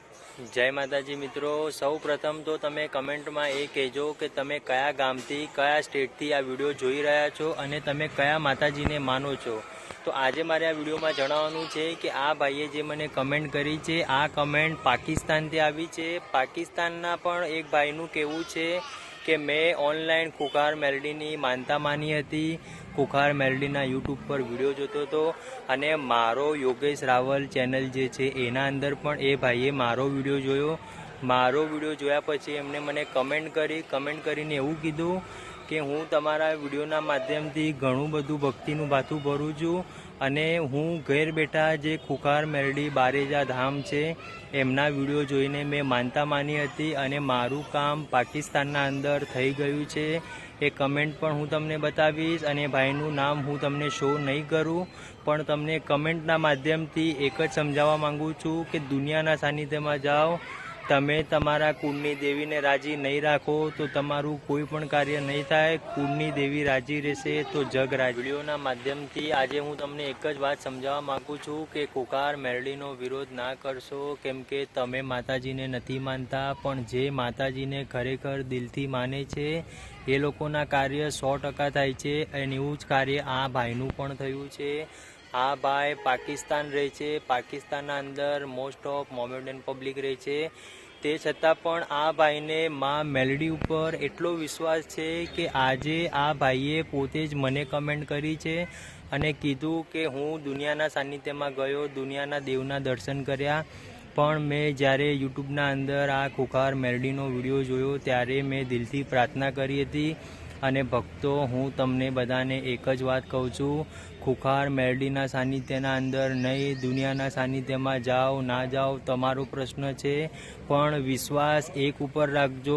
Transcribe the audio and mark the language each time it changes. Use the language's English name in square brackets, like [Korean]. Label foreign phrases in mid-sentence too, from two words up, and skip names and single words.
[Gujarati] જય માતાજી મિત્રો, સૌ પ્રથમ તો તમે કમેન્ટ મેં એ કહો કે તમે કયા ગામથી કયા સ્ટેટથી આ વિડિયો જોઈ રહ્યા છો અને તમે કયા માતાજીને માનો છો। તો આજે મારે આ વિડિયો મેં જણાવવાનું છે કે આ ભાઈએ જે મને કમેન્ટ કરી છે આ કમેન્ટ પાકિસ્તાન થી આવી છે। પાકિસ્તાનના પણ એક ભાઈનું કહેવું છે કે મૈં ઑનલાઇન ખુખાર મેલડીની માનતા માની હતી। ખુખાર મેલડીના યૂટ્યૂબ પર વિડિયો જોતો તો અને મારો યોગેશ રાવલ ચેનલ જે છે એના અંદર પણ એ ભાઈએ મારો વિડિયો જોયો। મારો વિડિયો જોયા પછી એમણે મને કમેન્ટ કરીને એવું કીધું કે હું તમારા વિડિયોના માધ્યમથી ઘણું બધું ભક્તિનું ભાથું ભરું છું અને હું ઘર બેઠા જે ખુખાર મેલડી બારેજા ધામ છે એમના વિડિયો જોઈને મૈં માનતા માની હતી અને મારું કામ પાકિસ્તાનના અંદર થઈ ગયું છે। એ કમેન્ટ પણ હું તમને બતાવીશ અને ભાઈનું નામ હું તમને શો નહીં કરું, પણ તમને કમેન્ટના માધ્યમથી એક જ સમજાવવા માંગું છું કે દુનિયાના સાનિધ્યમાં જાઓ, તમે તમારા કુળની દેવીને રાજી નહીં રાખો તો તમારું કોઈ પણ કાર્ય નહીં થાય। કુળની દેવી રાજી રહેશે તો જગ રાજી। વિડિયોના માધ્યમથી આજે હું તમને એક જ વાત સમજાવવા માંગું છું કે ખુખાર મેલડીનો વિરોધ ના કરશો, કેમ કે તમે માતાજીને નથી માનતા, પણ જે માતાજીને ખરેખર દિલથી માને છે એ લોકોના કાર્ય 100% થાય છે અને એવું જ કાર્ય આ ભાઈનું પણ થયું છે। આ ભાઈ પાકિસ્તાન રહે છે, પાકિસ્તાનના અંદર [English] most of Mohammedan public [Gujarati] રહે છે, તે છતાં પણ આ ભાઈને માં મેલડી ઉપર એટલો વિશ્વાસ છે કે આજે આ ભાઈએ પોતે જ મને કમેન્ટ કરી છે અને કીધું કે હું દુનિયાના સાનિધ્યમાં ગયો, દુનિયાના દેવના દર્શન કર્યા, પણ મૈં જ્યારે યૂટ્યૂબના અંદર આ ખુખાર મેલડીનો વિડિયો જોયો ત્યારે મૈં દિલથી પ્રાર્થના કરી હતી। અને ભક્તો હું તમને બધાને એક જ વાત કહું છું, ખુખાર મેલડીના સાનિધ્યના અંદર નહીં, દુનિયાના સાનિધ્યમાં જાઓ ના જાઓ તમારો પ્રશ્ન છે, પણ વિશ્વાસ એક ઉપર રાખજો।